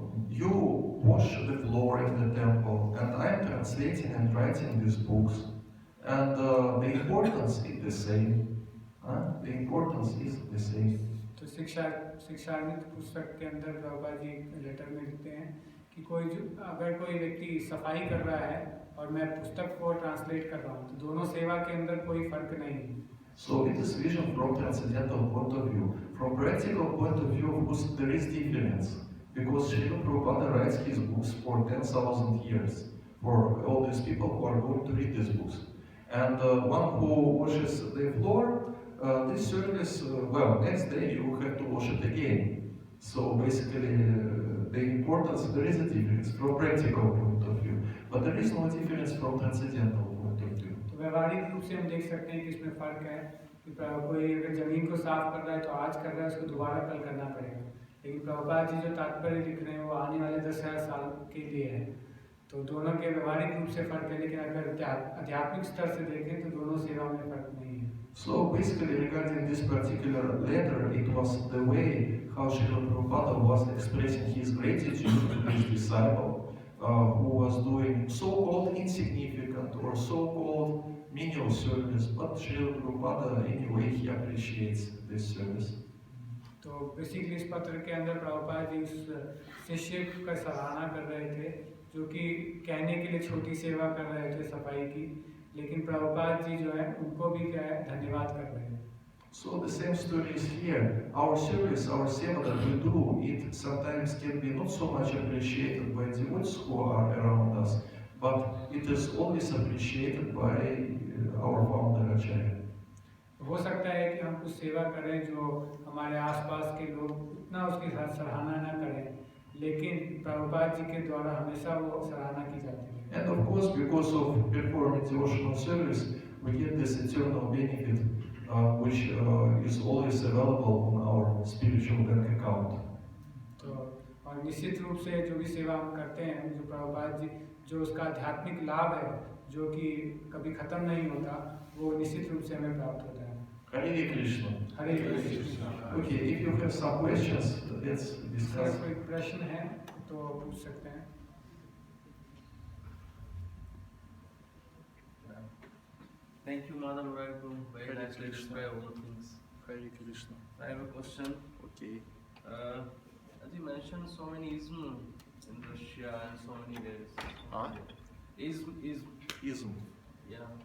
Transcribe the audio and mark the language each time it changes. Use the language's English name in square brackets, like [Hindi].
[English] You wash the floor in the temple, and I am translating and writing these books, and the importance is the same. The importance is the same. [Hindi] तो शिक्षामृत पुस्तक के अंदर Prabhupada ji letter में लिखते हैं कि अगर कोई व्यक्ति सफाई कर रहा है और मैं पुस्तक को ट्रांसलेट कर रहा हूँ, तो दोनों सेवा के अंदर कोई फर्क नहीं है. [English] So it is vision from transcendental point of view. From practical point of view, of course, there is difference. Because Srila Prabhupada writes his books for 10,000 years, for all these people who are going to read these books. And one who washes the floor, this service, next day you have to wash it again. So basically, the importance, there is a difference from practical point of view, but there is no difference from transcendental point of view. [Hindi] तो व्यवहारिक रूप से हम देख सकते हैं कि इसमें फर्क है कि कोई अगर जमीन को साफ कर रहा है तो आज कर रहा है, उसको दोबारा कल करना पड़ेगा. लेकिन प्रभुपाद जी जो तात्पर्य लिख रहे हैं वो आने वाले 10,000 साल के लिए है. तो दोनों के व्यवहारिक रूप से फर्क है, लेकिन अगर आध्यात्मिक स्तर से देखें तो दोनों सेवा में फर्क नहीं है. [English] So basically, regarding this particular letter, it was the way how Srila Prabhupada was expressing his gratitude to his disciple, who was doing so-called insignificant or so-called menial service, but Srila Prabhupada, anyway, he appreciates this service. [Hindi] तो basically इस पत्र के अंदर प्रभुपाद जी उस शिष्य का सराहना कर रहे थे जो कि कहने के लिए छोटी सेवा कर रहे थे सफाई की, लेकिन प्रभुपाद जी जो है उनको भी क्या है धन्यवाद कर रहे हैं. [English] So the same story is here. Our service, our seva that we do, it sometimes can be not so much appreciated by devotees who are around us, but it is always appreciated by our founder Acharya. [Hindi] हो सकता है कि हम कुछ सेवा करें जो हमारे आसपास के लोग उतना उसकी सराहना ना करें, लेकिन प्रभुपाद जी के द्वारा हमेशा वो सराहना की जाती है. [English] And of course, because of performing devotional service, we get this eternal benefit, which is always available on our spiritual bank account. [Hindi] तो और निश्चित रूप से जो भी सेवा हम करते हैं, जो प्रभुपाद जी जो उसका आध्यात्मिक लाभ है जो कि कभी खत्म नहीं होता, वो निश्चित रूप से हमें प्राप्त होता है. [English] Hare Krishna. [Hindi] Hare Krishna. [English] Okay, if you have some questions, let's discuss. [Hindi] कोई प्रश्न है तो पूछ सकते हैं. [English] Thank you, Madam Murari, for very nicely describe all the things. Hare Krishna. I have a question. Okay. As you mentioned, so many ism in Russia and so many ways. Huh? Ism. Yeah.